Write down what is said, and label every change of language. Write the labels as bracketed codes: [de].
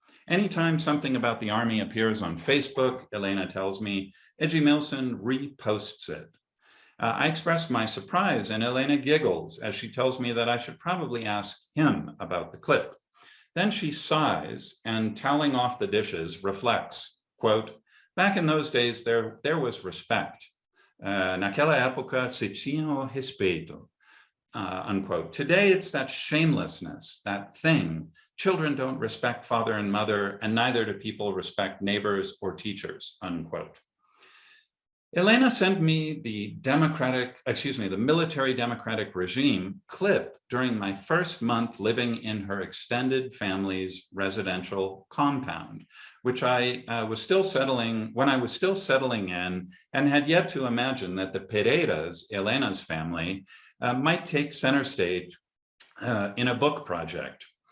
[en] Anytime something about the army appears on Facebook, Helena tells me, Edmilson reposts it. I express my surprise and Helena giggles as she tells me that I should probably ask him about the clip. Then she sighs and toweling off the dishes reflects, quote, back in those days there was respect. [pt] Naquela época se tinha o respeito. [en] Unquote. Today, it's that shamelessness, that thing. Children don't respect father and mother, and neither do people respect neighbors or teachers, unquote. Elena sent me the military democratic regime clip during my first month living in her extended family's residential compound, which I was still settling in, and had yet to imagine that the Pereiras, Elena's family, might take center stage in a book project.